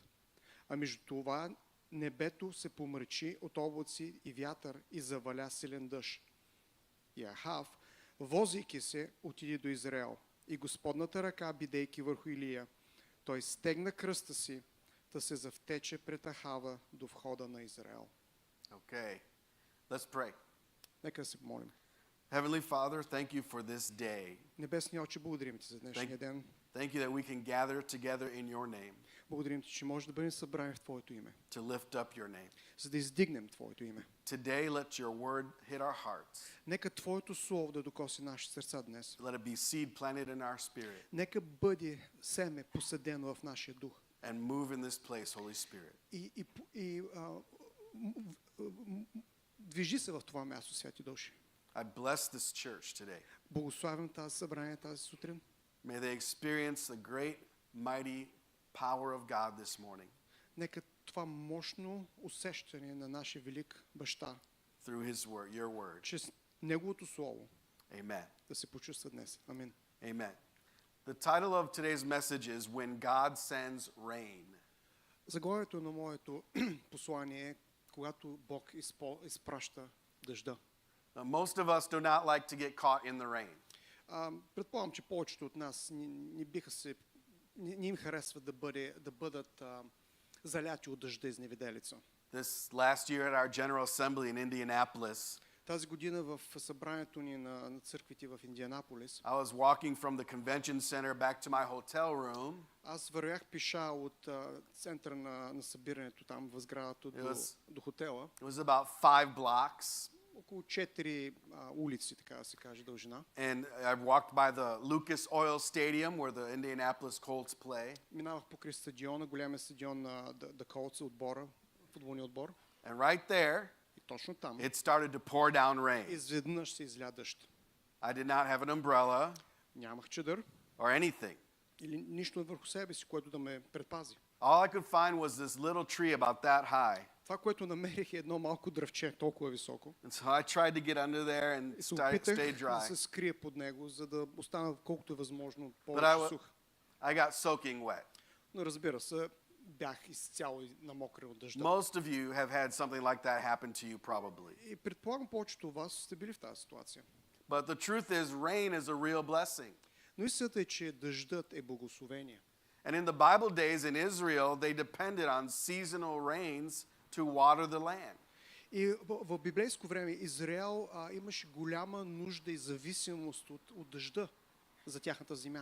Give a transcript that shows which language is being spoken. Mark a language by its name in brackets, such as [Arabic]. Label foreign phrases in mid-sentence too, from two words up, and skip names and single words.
[Bulgarian] А между това небето се помрачи от облаци и вятър и заваля силен дъжд. И Ахав, возейки се, отиде до Израел. И Господната ръка, бидейки върху Илия, той стегна кръста си, та се завтече пред Ахава до входа на Израел. [English] Okay. Let's pray. [Bulgarian] Нека се помолим. [English] Heavenly Father, thank you for this day. [Bulgarian] Небесни Отче, благодарим ти за днешния ден. [English] Thank you that we can gather together in your name. [Bulgarian] Благодарим ти, че може да бъдем събрани в твоето име. [English] To lift up your name. [Bulgarian] За да издигнем твоето име. [English] Today let your word hit our hearts. [Bulgarian] Нека твоето слово да докоси нашите сърца днес. [English] Let it be seed planted in our spirit. [Bulgarian] Нека бъде семе посадено в нашия дух. [English] And move in this place, Holy Spirit. [Bulgarian] Движи се в това място, Святи Души. [English] I bless this church today. [Bulgarian] Благославям тази събрание тази сутрин. [English] May they experience the great, mighty power of God this morning. [Bulgarian] Нека това мощно усещане на нашия велик баща [English] Through His word, your word. [Bulgarian] чрез Неговото Слово [English] Amen. [Bulgarian] да се почувства днес. Амин. [English] Amen. The title of today's message is When God Sends Rain. [Bulgarian] Заглавието на моето послание е когато Бог изпраща дъжда. [English] Now, most of us do not like to get caught in the rain. [Bulgarian] Предполагам, че повечето от нас не им харесва да бъдат заляти от дъжда из невиделица. [English] This last year at our General Assembly in Indianapolis, [Bulgarian] Тази година в събранието ни на църквите в Индианаполис, [English] I was walking from the convention center back to my hotel room. [Bulgarian] аз вървях пеша от центъра на събирането там в сградата до хотела. [English] It was about 5 blocks. [Bulgarian] Около 4 улици, така да се каже, дължина. [English] And I walked by the Lucas Oil Stadium where the Indianapolis Colts play. [Bulgarian] Минавах покрай стадиона, големия стадион на The Colts, отбора, футболния отбор. [English] And right there, [Bulgarian] И точно там [English] it started to pour down rain. [Bulgarian] изведнъж се изля дъжд. [English] I did not have an umbrella [Bulgarian] Нямах чадър [English] or anything. [Bulgarian] или нищо върху себе си, което да ме предпази. [English] All I could find was this little tree about that high. [Bulgarian] Това, което намерих е едно малко дръвче, толкова високо. [English] And so I tried to get under there and [Bulgarian] И се [English] stay [Bulgarian] опитах да [English] dry. [Bulgarian] се скрия под него, за да остана колкото е възможно [English] But [Bulgarian] повече сух. [English] I got soaking wet. [Bulgarian] Но разбира се, бях изцяло намокрен от дъжда. [English] Most of you have had something like that happen to you probably. [Bulgarian] И предполагам, повечето от вас сте били в тази ситуация. [English] But the truth is, rain is a real blessing. [Bulgarian] Но истината е, че дъждът е благословение. [English] And in the Bible days in Israel, they depended on seasonal rains to water the land. [Bulgarian] И в библейско време Израел имаше голяма нужда и зависимост от дъжда за тяхната земя.